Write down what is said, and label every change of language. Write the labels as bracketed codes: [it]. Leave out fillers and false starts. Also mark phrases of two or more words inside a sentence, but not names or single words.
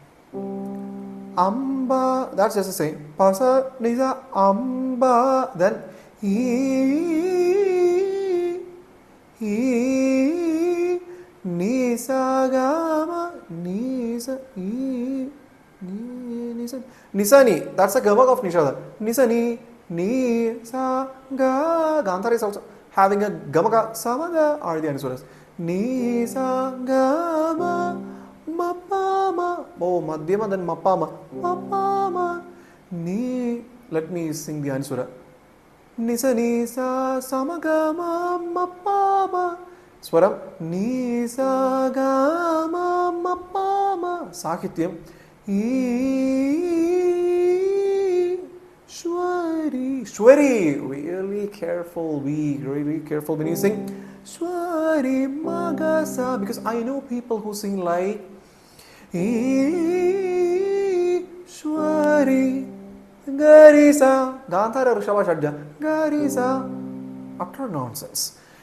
[en] Amba, that's just the same. Pasa Nisa Amba, then Nisa Gama Nisa Nisani, that's a gamak of Nishada. Nisani, Nisa Ga. Gandhara is also having a gamaka samaga or the Anisuras. Nisa Gama Mapama. Oh, Madhyama, then Mapama. Mapama. Ni. Let me sing the Anusura. Nisa Nisa Samagama Mapama. Swaram. Nisa Gama Mapama. Sahityam. Shwari, really careful when you sing Shwari Magasa, because I know people who sing like Shwari Garisa Gandhara Rishabha Shadja Garisa, utter nonsense.